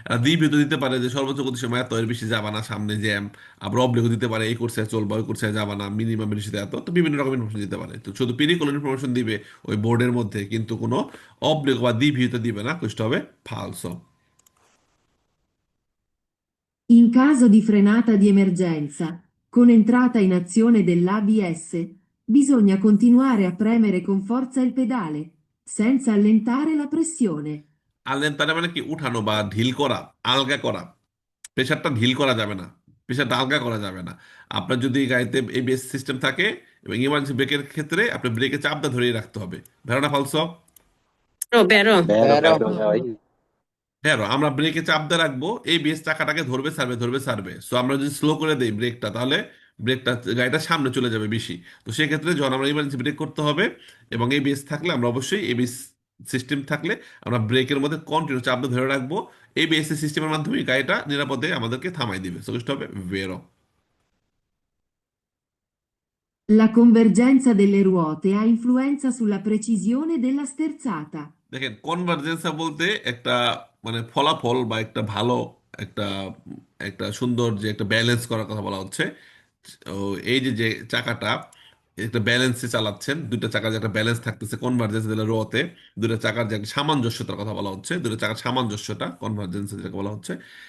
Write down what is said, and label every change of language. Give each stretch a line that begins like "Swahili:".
Bangla: দ্বিবিহিত দিতে পারে যে সর্বোচ্চ গতির সময় এত, এর বেশি যাবা না, সামনে জ্যাম। আবার অব্লিগ দিতে পারে এই কোর্সে চলবা, ওই কোর্সে যাবা না, মিনিমাম বেশিতে এত। তো বিভিন্ন রকম ইনফরমেশন দিতে পারে, তো শুধু পিরিকল ইনফরমেশন দিবে ওই বোর্ডের মধ্যে, কিন্তু কোনো অব্লিগ বা দ্বিবিহিত দিবে না, কোষ্টা হবে ফালসো।
Italian: In caso di frenata di emergenza, con entrata in azione dell'ABS, bisogna continuare a premere con forza il pedale, senza allentare la pressione.
Bangla: আলেন মানে কি, উঠানো বা ঢিল করা, আলগা করা। প্রেসারটা ঢিল করা যাবে না, প্রেসারটা আলগা করা যাবে না। আপনার যদি গাড়িতে এবিএস সিস্টেম থাকে এবং ইমার্জেন্সি ব্রেকের ক্ষেত্রে আপনার ব্রেকে চাপটা ধরিয়ে রাখতে হবে।
Italian: ভেড়ানা ফালসো। Vero, vero. Vero, vero, vero.
Bangla: হ্যাঁ, আমরা ব্রেকে চাপ দিয়ে রাখবো, এবিএস চাকাটাকে ধরবে সারবে, ধরবে সারবে। সো আমরা যদি স্লো করে দিই ব্রেকটা, তাহলে ব্রেকটা গাড়িটা সামনে চলে যাবে বেশি। তো সেক্ষেত্রে যখন আমরা ইমার্জেন্সি ব্রেক করতে হবে এবং এবিএস থাকলে, আমরা অবশ্যই এবিএস সিস্টেম থাকলে আমরা ব্রেকের মধ্যে কন্টিনিউ চাপ দিয়ে ধরে রাখবো। এবিএস সিস্টেমের মাধ্যমে গাড়িটা নিরাপদে আমাদেরকে থামাই দিবে। সো হবে ভেরো।
Italian: La convergenza delle ruote ha influenza sulla precisione della sterzata.
Bangla: দেখেন, কনভার্জেন্সা বলতে একটা মানে ফলাফল বা একটা ভালো একটা একটা সুন্দর যে একটা ব্যালেন্স করার কথা বলা হচ্ছে। ও এই যে যে চাকাটা একটা ব্যালেন্সে চালাচ্ছেন, দুইটা চাকার যে একটা ব্যালেন্স থাকতেছে কনভার্জেন্স দিলে রোতে, দুইটা চাকার যে একটা সামঞ্জস্যতার কথা বলা হচ্ছে, দুইটা চাকার সামঞ্জস্যটা কনভার্জেন্স যেটাকে বলা হচ্ছে।